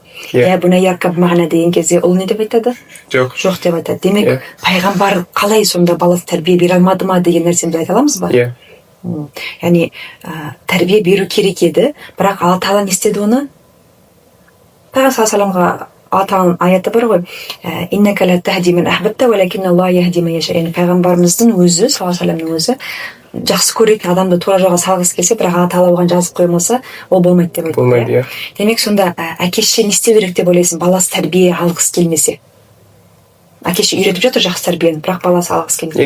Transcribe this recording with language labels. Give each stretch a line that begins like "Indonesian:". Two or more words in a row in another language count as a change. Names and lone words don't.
Arabic: بني اركب معنا
Kazakh: деген кезде ұл не деп айтады? Жоқ деп айтады. Демек, пайғамбар қалай сонда баласы тәрбие бере алмады ма деген нәрсені айта аламыз ба? Яғни тәрбие беру керек еді, бірақ Алла Тағала не істеді оны? Пайғамбар
Arabic: صلى الله عليه وسلم
Kazakh: Атаның аяты бар ғой,
Arabic: «إنك لا تهدي من أحببت ولكن الله يهدي من يشاء».
Kazakh: Яғни пайғамбарымыздың өзі,
Arabic: صلى الله عليه وسلم
Kazakh: өзі, жақсы көретін адамды тура жолға салғысы келсе, бірақ Алла Тағала оған жазып қоймаса, ол болмайды деп айтты. Болмайды, иә. Демек, сонда әке-шеше не істеу керек деп ойлайсың, баласы тәрбие алғысы келмесе? Әке-шеше үйретіп жатыр жақсы тәрбиені, бірақ баласы алғысы келмесе.